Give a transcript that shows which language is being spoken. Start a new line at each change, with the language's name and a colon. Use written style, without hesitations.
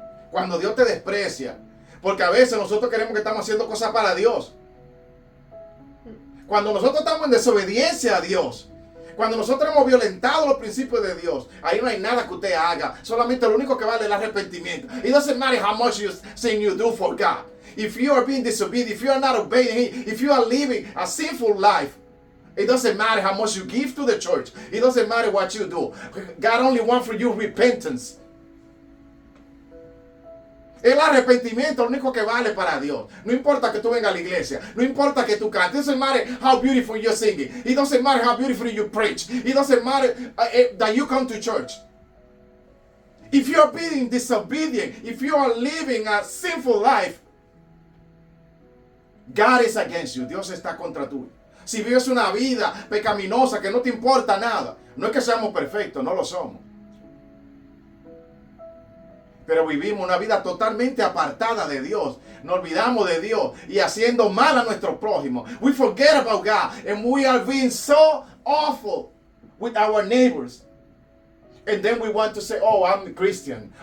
Spanish: Cuando Dios te desprecia, porque a veces nosotros queremos que estamos haciendo cosas para Dios. Cuando nosotros estamos en desobediencia a Dios, cuando nosotros hemos violentado los principios de Dios, ahí no hay nada que usted haga. Solamente lo único que vale es el arrepentimiento.
English: It doesn't matter how much you do for God. If you are being disobedient, if you are not obeying Him, if you are living a sinful life, it doesn't matter how much you give to the church. It doesn't matter what you do. God only wants for you repentance.
Spanish: El arrepentimiento es lo único que vale para Dios. No importa que tú vengas a la iglesia. No importa que tú cantes.
English: It doesn't matter how beautiful you're singing. It doesn't matter how beautiful you preach. It doesn't matter that you come to church. If you're being disobedient, if you are living a sinful life, God is against you.
Spanish: Dios está contra tú. Si vives una vida pecaminosa que no te importa nada, no es que seamos perfectos, no lo somos. Pero vivimos una vida totalmente apartada de Dios. Nos olvidamos de Dios y haciendo mal a nuestro prójimo.
English: We forget about God and we are being so awful with our neighbors. And then we want to say, oh, I'm a Christian.